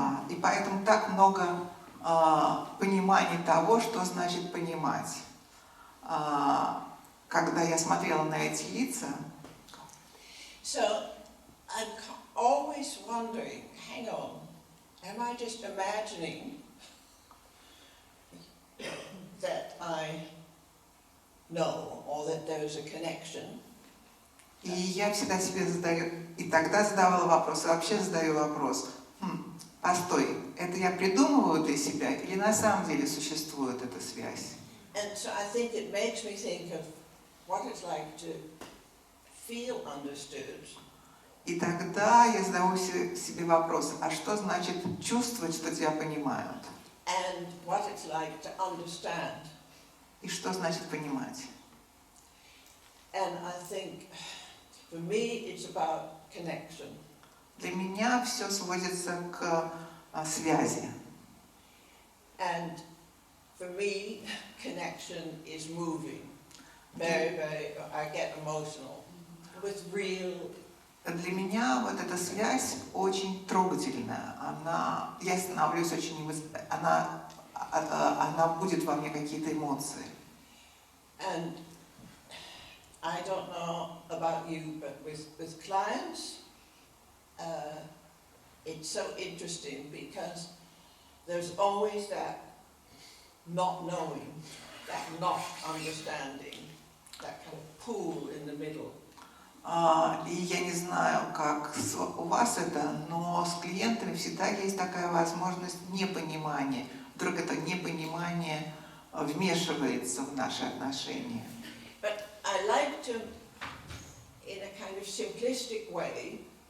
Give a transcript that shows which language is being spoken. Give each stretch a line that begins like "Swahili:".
Russian: И поэтому так много понимания того, что значит понимать. Когда я смотрела на эти лица,
English: So I'm always wondering, hang on, am I just imagining that I know or that there's a connection?
Russian: и я всегда себе задаю, и тогда задавала вопрос, и вообще задаю вопрос, постой, это я придумываю для себя или на самом деле существует эта связь?
English: And so I think it makes me think of what it's like to feel understood.
Russian: И тогда я задаю себе вопрос, а что значит чувствовать, что тебя понимают?
English: And what it's like to understand.
Russian: И что значит понимать?
English: And I think, for me, it's about connection.
Russian: Для меня все сводится к связи.
English: And for me, connection is moving. I get emotional with real.
Russian: Для меня вот эта связь очень трогательная. Я становлюсь очень, она будет во мне какие-то эмоции.
English: And I don't know about you, but with clients, it's so interesting because there's always that not knowing, that not understanding, that kind of pool in the middle.
Russian: И я не знаю, как у вас это, но с клиентами всегда есть такая возможность непонимания. Вдруг это непонимание вмешивается в наши отношения.
English: But I like to, in a kind of simplistic way,